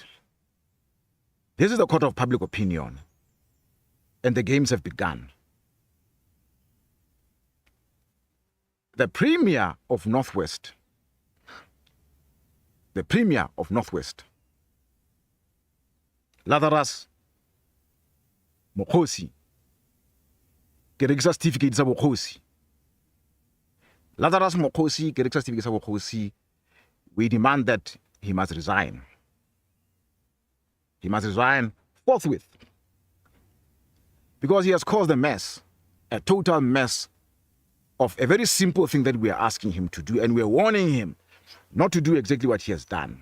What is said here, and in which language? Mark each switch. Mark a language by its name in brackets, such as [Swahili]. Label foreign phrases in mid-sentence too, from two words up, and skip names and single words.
[English] This is the court of public opinion, and the games have begun. The Premier of Northwest, [Tswana] Lazarus Mokgosi, ke rekisa certificate sa bokgosi. Lazarus Mokgosi, ke rekisa certificate sa bokgosi. [English] We demand that he must resign. He must resign forthwith. Because he has caused a mess, a total mess of a very simple thing that we are asking him to do, and we are warning him not to do exactly what he has done.